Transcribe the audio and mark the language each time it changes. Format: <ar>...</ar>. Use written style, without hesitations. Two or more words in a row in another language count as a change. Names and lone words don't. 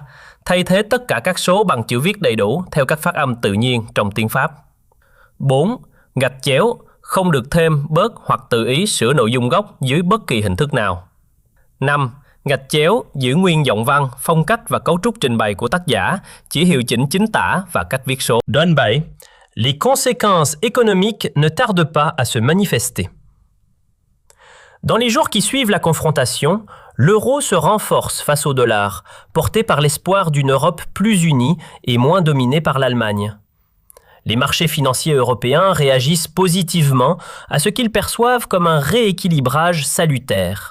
<vi>Thay thế tất cả các số bằng chữ viết đầy đủ theo các phát âm tự nhiên trong tiếng Pháp. 4. Gạch chéo, không được thêm, bớt hoặc tự ý sửa nội dung gốc dưới bất kỳ hình thức nào. 5. Gạch chéo, giữ nguyên giọng văn, phong cách và cấu trúc trình bày của tác giả, chỉ hiệu chỉnh chính tả và cách viết số. Đoạn 7.</vi> <fr>Les conséquences économiques ne tardent pas à se manifester. Dans les jours qui suivent la confrontation, l'euro se renforce face au dollar, porté par l'espoir d'une Europe plus unie et moins dominée par l'Allemagne. Les marchés financiers européens réagissent positivement à ce qu'ils perçoivent comme un rééquilibrage salutaire.</fr>